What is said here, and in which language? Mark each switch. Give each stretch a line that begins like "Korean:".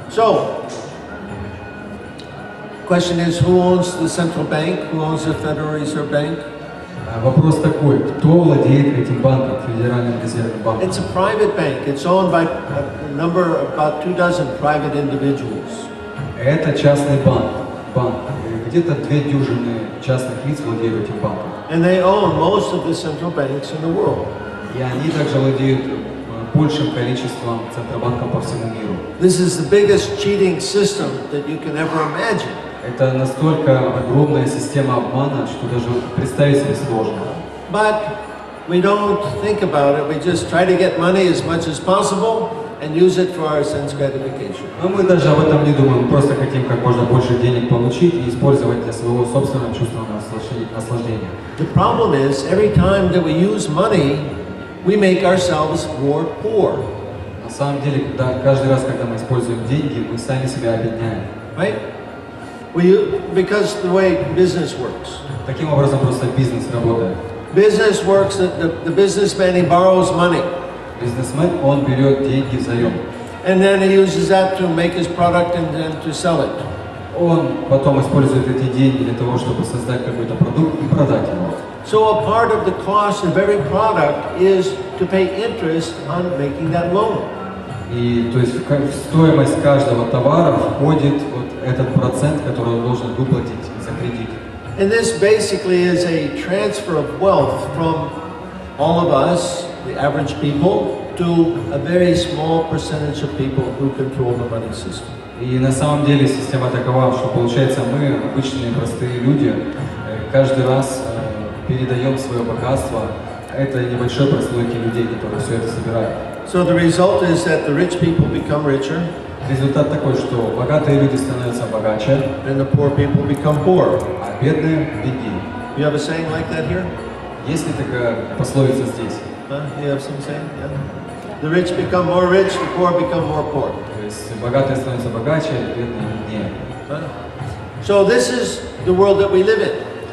English: So, question is, who owns the central bank? Who owns the Federal Reserve Bank?
Russian: Вопрос такой, кто владеет этим банком, Федеральным резервным банком?
English: It's a private bank. It's owned by about 24 private individuals.
Russian: Это частный банк. Где-то 2 частных лиц владеют этим банком.
English: And they own most of the central banks in the world.
Russian: И они также владеют большим количеством центробанков по всему миру.
English: This is the biggest cheating system that you can ever imagine.
Russian: Это настолько огромная система обмана, что даже представить себе сложно.
English: But we don't think about it. We just try to get money as much as possible and use it for our sense gratification.
Russian: Но мы даже об этом не думаем, мы просто хотим как можно больше денег получить и использовать для своего собственного чувственного наслаждения.
English: The problem is, every time that we use money, we make ourselves more poor.
Russian: На самом деле, каждый раз, когда мы используем деньги, мы сами себя обедняем.
English: Right? Because the way business works.
Russian: Таким образом просто бизнес работает.
English: Business works, the businessman, he borrows money.
Russian: Бизнесмен, он берет деньги взаим.
English: And then he uses that to make his product and then to sell it.
Russian: Он потом использует эти деньги для того, чтобы создать какой-то продукт и продать его.
English: So a part of the cost of every product is to pay interest on making that loan.
Russian: И то есть в стоимость каждого товара входит вот этот процент, который он должен выплатить за кредит.
English: And this basically is a transfer of wealth from all of us, the average people, to a very small percentage of people who control the money system.
Russian: И на самом деле система такова, что получается мы, обычные простые люди, каждый раз передаем свое богатство этой небольшой прослойке людей, которые все это собирают.
English: So the result is that the rich people become richer,
Russian: Результат такой, что богатые люди становятся богаче,
English: and the poor people become poor.
Russian: а бедные беднее.
English: You have a saying like that here?
Russian: Есть ли такая пословица здесь?
English: Huh? You have some saying? Yeah. The rich become more rich, the poor become more poor.
Russian: То есть богатые становятся богаче, бедные беднее.
English: Huh? So this is the world that we live in.